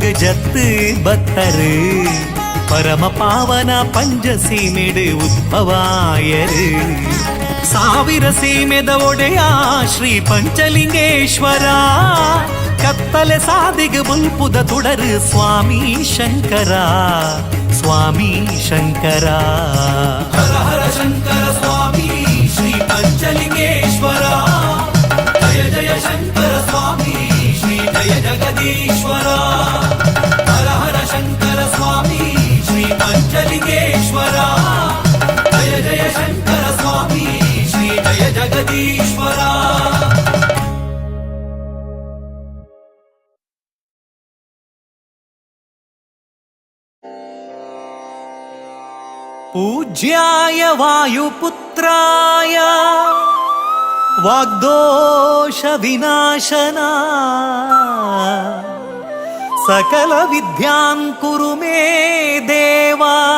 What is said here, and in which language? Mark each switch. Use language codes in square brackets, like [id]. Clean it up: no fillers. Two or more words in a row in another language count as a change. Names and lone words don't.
[tcy] ಜತ್ತು ಬತ್ತರೆ ಪರಮ ಪಾವನ ಪಂಚಸೀಮೆಡು ಉದ್ಭವಾಯರೆ ಸಾವಿರ ಸೀಮೆದ ಒಡೆಯ ಶ್ರೀ ಪಂಚಲಿಂಗೇಶ್ವರ ಕತ್ತಲೆ ಸಾದಿಗ ಬಲ್ಪುದ ತುಡರು ಸ್ವಾಮಿ ಶಂಕರ ಸ್ವಾಮಿ ಶಂಕರ ಹರ ಹರ ಶಂಕರ ಸ್ವಾಮಿ ಶ್ರೀ ಪಂಚಲಿಂಗೇಶ್ವರ ಜಯ ಜಯ ಶಂಕರ ಸ್ವಾಮಿ ಶ್ರೀ ಜಯ ಜಗದೀಶ್ವರ ಹರ ಹರ ಶಂಕರ ಸ್ವಾಮಿ ಶ್ರೀ ಪಂಚಲಿಂಗೇಶ್ವರ ಜಯ ಜಯ ಶಂಕರ ಸ್ವಾಮಿ ಶ್ರೀ ಜಯ ಜಗದೀಶ್ವರ [sa] पूज्याय वायुपुत्राय वाग्दोष विनाशना सकल विद्यां कुरु मे देवा